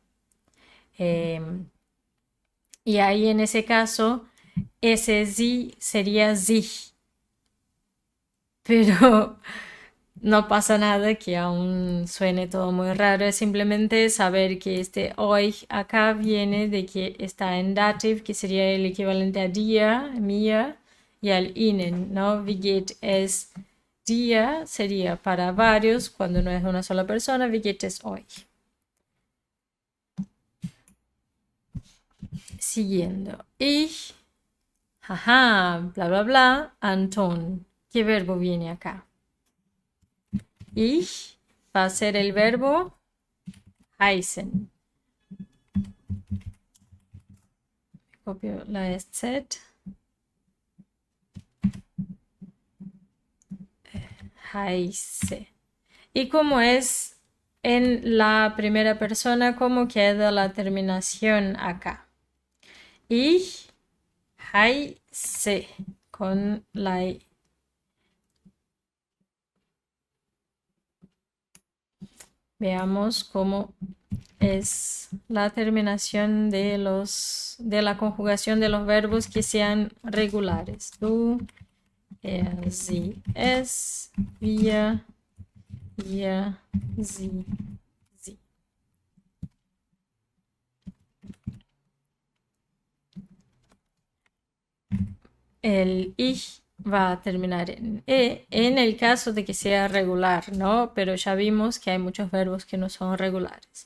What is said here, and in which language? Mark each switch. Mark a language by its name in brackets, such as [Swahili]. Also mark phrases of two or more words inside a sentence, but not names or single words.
[Spanish] Em, y ahí en ese caso, ese sí sería sich, pero no pasa nada que aún suene todo muy raro, es simplemente saber que este euch acá viene de que está en dative, que sería el equivalente a día, mía, y al ihnen, ¿no? [German] Wie geht es [Spanish] día sería para varios, cuando no es una sola persona, [German] wie geht es euch. [Spanish] Siguiendo. [German] Ich, jaja, bla bla bla, Anton. [Spanish] ¿Qué verbo viene acá? [German] Ich [Spanish] va a ser el verbo heißen. Copio la SZ. [German] Heiße. [Spanish] Y como es en la primera persona, ¿cómo queda la terminación acá? [German] Ich heiße [Spanish] con la I. Veamos cómo es la terminación de la conjugación de los verbos que sean regulares. [German] Du, er, sie, es, wir, ihr, sie, sie. [Spanish] El ich va a terminar en e en el caso de que sea regular, ¿no? Pero ya vimos que hay muchos verbos que no son regulares.